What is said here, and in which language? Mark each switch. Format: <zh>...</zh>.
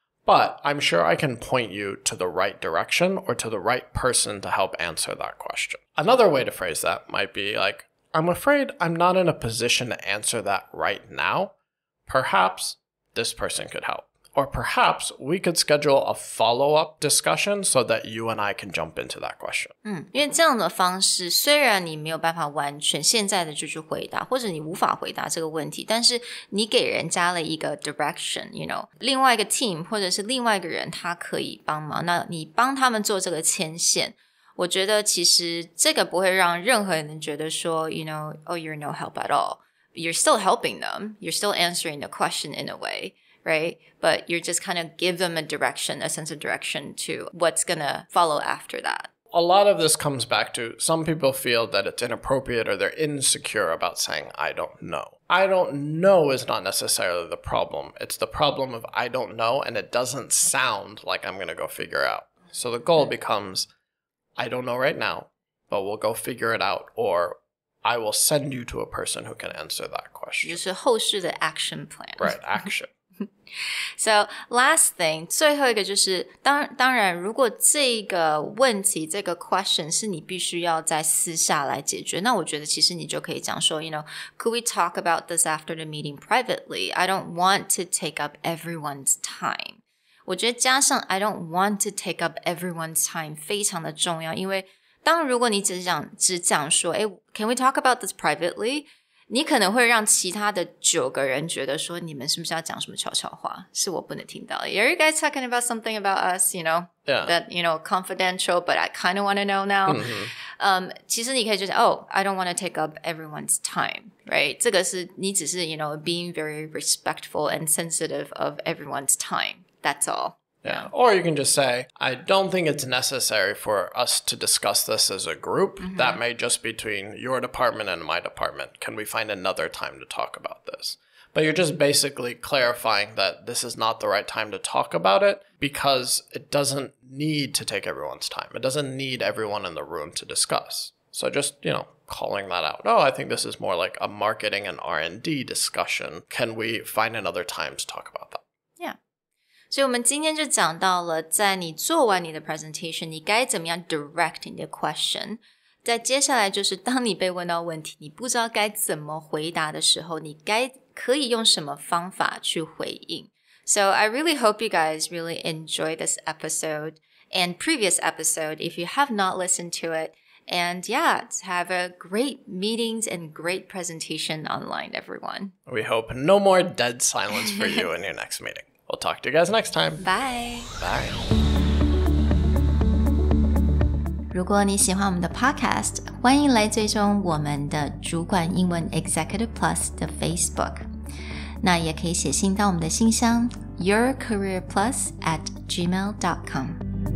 <en>But I'm sure I can point you to the right direction or to the right person to help answer that question. Another way to phrase that might be like, I'm afraid I'm not in a position to answer that right now. Perhaps this person could help. Or perhaps we could schedule a follow-up discussion so that you and I can jump into that question.</en> <zh>因为这样的方式，虽然你没有办法完全现在的就去回答，或者你无法回答这个问题，但是你给人家了一个 direction, you know, 另外一个 team 或者是另外一个人他可以帮忙，那你帮他们做这个牵线，我觉得其实这个不会让任何人觉得说</zh> <en>you know, oh, you're no help at all. You're still helping them. You're still answering the question in a way, right? But you're just kind of give them a direction, a sense of direction to what's going to follow after that. A lot of this comes back to some people feel that it's inappropriate or they're insecure about saying, I don't know. I don't know is not necessarily the problem. It's the problem of I don't know and it doesn't sound like I'm going to go figure out. So the goal becomes, I don't know right now, but we'll go figure it out, or I will send you to a person who can answer that question.</en> <zh>就是后续的 action plan.</zh> <en>Right, action. So last thing,</en> <zh>最后一个就是当然如果这个问题这个 question 是你必须要在私下来解决，那我觉得其实你就可以讲说</zh> <en>you know, could we talk about this after the meeting privately? I don't want to take up everyone's time.</en> <zh>我觉得加上</zh> <en>I don't want to take up everyone's time</en> <zh>非常的重要，因为如果你只讲说</zh> <en>can we talk about this privately?</en> <zh>你可能会让其他的9个人觉得说你们是不是要讲什么悄悄话，是我不能听到的。</zh> <en>Are you guys talking about something about us, you know, that, you know, confidential, but I kind of want to know now?</en> <zh>其实你可以就讲</zh> <en>I don't want to take up everyone's time, right?</en> <zh>这个是你只是</zh> <en>you know, being very respectful and sensitive of everyone's time. That's all. Yeah. Or you can just say, I don't think it's necessary for us to discuss this as a group. That may just be between your department and my department. Can we find another time to talk about this? But you're just basically clarifying that this is not the right time to talk about it because it doesn't need to take everyone's time. It doesn't need everyone in the room to discuss. So just, you know, calling that out. I think this is more like a marketing and R&D discussion. Can we find another time to talk about that?</en> <zh>所以我们今天就讲到了在你做完你的 presentation 你该怎么样 direct 你的 question， 在接下来就是当你被问到问题你不知道该怎么回答的时候你可以用什么方法去回应。</zh> <en>So I really hope you guys really enjoy this episode and previous episode if you have not listened to it. And yeah, have a great meetings and great presentation online, everyone. We hope no more dead silence for you in your next meeting. We'll talk to you guys next time. Bye. Bye.</en> <zh>如果你喜欢我们的 podcast， 欢迎来追踪我们的主管英文 Executive Plus 的 Facebook。那也可以写信到我们的信箱 yourcareerplus@gmail.com。</zh>